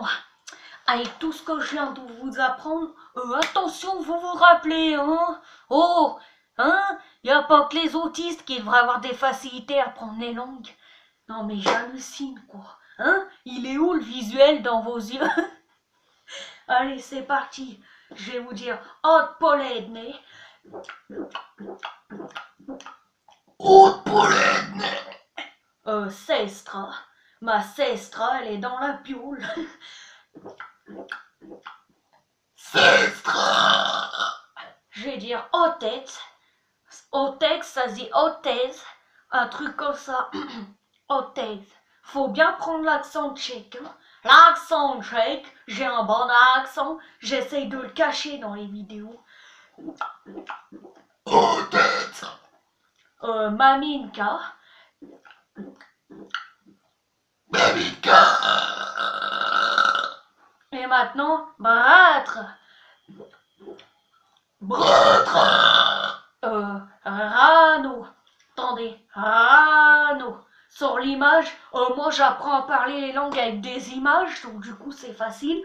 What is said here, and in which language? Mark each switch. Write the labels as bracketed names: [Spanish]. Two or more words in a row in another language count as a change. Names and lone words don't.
[French] Avec tout ce que je viens de vous apprendre, attention, vous vous rappelez, hein? Oh, hein? Y a pas que les autistes qui devraient avoir des facilités à apprendre les langues. Non mais j'hallucine, quoi. Hein? Il est où le visuel dans vos yeux? Allez, c'est parti. Je vais vous dire odpoledne. Odpoledne. Sestra. Ma sestra, elle est dans la pioule. Sestra. Je vais dire otec. Otec, ça se dit otez. Un truc comme ça. Otez. Faut bien prendre l'accent tchèque. Hein. L'accent tchèque, j'ai un bon accent. J'essaye de le cacher dans les vidéos. Otec. Maminka. Maminka. Et maintenant, brâtre. Rano. Attendez, Rano. Sur l'image, moi j'apprends à parler les langues avec des images, donc du coup c'est facile.